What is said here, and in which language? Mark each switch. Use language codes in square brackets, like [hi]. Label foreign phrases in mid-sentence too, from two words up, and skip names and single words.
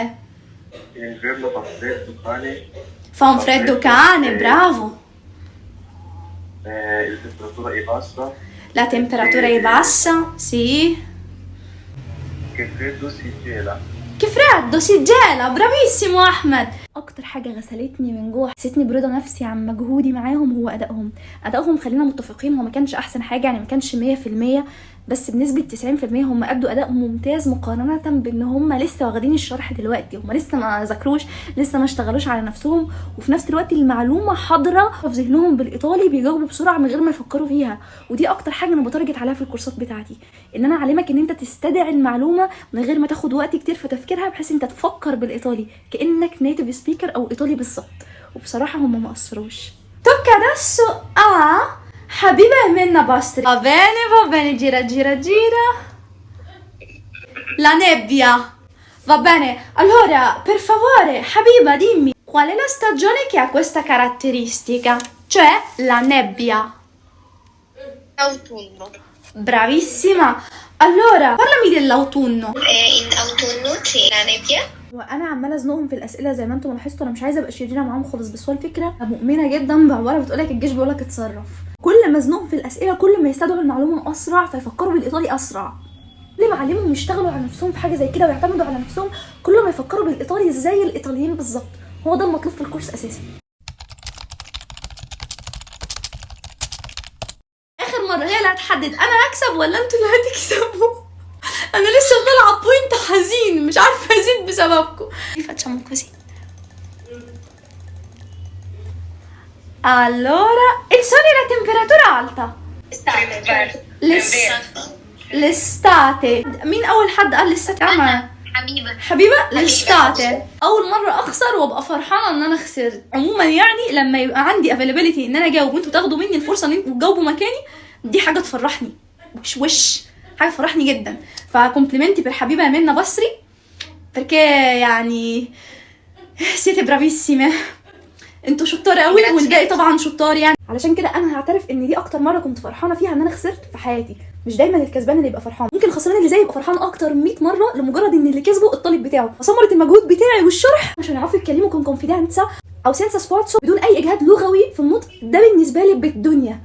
[it] L'inverno fa freddo, cane. Fa un freddo cane, bravo. La temperatura è bassa. La temperatura è bassa, sì. Che freddo si gela. Che freddo si gela, bravissimo احمد. [ar] اكتر حاجه غسلتني من جوه حسيتني برضا نفسي عن مجهودي معاهم هو ادائهم خلينا متفقين، هو ما كانش احسن حاجه يعني، ما كانش 100%، بس بنسبه 90% هم ادوا اداء ممتاز مقارنه بان هم لسه واخدين الشرح دلوقتي، هم لسه ما ذاكروش، لسه ما اشتغلوش على نفسهم، وفي نفس الوقت المعلومه حاضره في ذهنهم بالايطالي، بيجاوبوا بسرعه من غير ما يفكروا فيها. ودي اكتر حاجه انا بتارجت عليها في الكورسات بتاعتي، ان انا اعلمك ان انت تستدعي المعلومه من غير ما تاخد وقت كتير في تفكيرها، بحيث انت تفكر بالايطالي كانك [en] native speaker [ar] او ايطالي بالظبط. وبصراحه هم ما قصروش. [it] tocca adesso a حبيبة Emenna Bastri. Va bene, gira gira gira. La nebbia. Va bene, allora per favore Habiba dimmi qual è la stagione che ha questa caratteristica, cioè la nebbia. Autunno. Bravissima. Allora parlami dell'autunno. In autunno c'è la nebbia. [ar] وانا عماله ازنقهم في الاسئله زي ما انتم لاحظتوا، انا مش عايزه ابقى شريره معاهم خالص، بس هو الفكره مؤمنه جدا بعباره بتقولك الجيش بيقولك اتصرف. كل ما ازنقهم في الاسئله كل ما يستدعوا المعلومه اسرع فيفكروا بالايطالي اسرع. كل ما اعلمهم يشتغلوا على نفسهم في حاجه زي كده ويعتمدوا على نفسهم كل ما يفكروا بالايطالي زي الايطاليين بالظبط. هو ده المطلوب في الكورس اساسا. اخر مره هي اللي هتحدد انا هكسب ولا انتوا اللي هتكسبوا. انا لسه بلعب بوينت حزين مش عارفه ازيد بسببكم. [it] facciamo così. Allora, il sole e la temperatura alta. l'estate. [ar] مين اول حد قال l'estate؟ حبيبه l'estate. اول مره اخسر وابقى فرحانه ان انا خسرت. عموما يعني لما يبقى عندي availability ان انا اجاوب وانتوا تاخدوا مني الفرصه ان انتوا تجاوبوا مكاني، دي حاجه تفرحني وش حاجه تفرحني جدا. [it] فكومبليمنتي per حبيبه Emenna Bastri perché يعني siete bravissime. [ar] انتوا شطار قوي والباقي طبعا شطار يعني. علشان كده انا هعترف ان دي اكتر مره كنت فرحانه فيها ان انا خسرت في حياتي، مش دايما الكسبان اللي يبقى فرحان، ممكن الخسران اللي زي يبقى فرحان اكتر 100 مره لمجرد ان اللي كسبه الطالب بتاعه. فثمره المجهود بتاعي والشرح عشان يعرفوا يتكلموا [it] con confidenza [ar] او [it] senza sforzo [ar] بدون اي اجهاد لغوي في النطق، ده بالنسبه لي بالدنيا.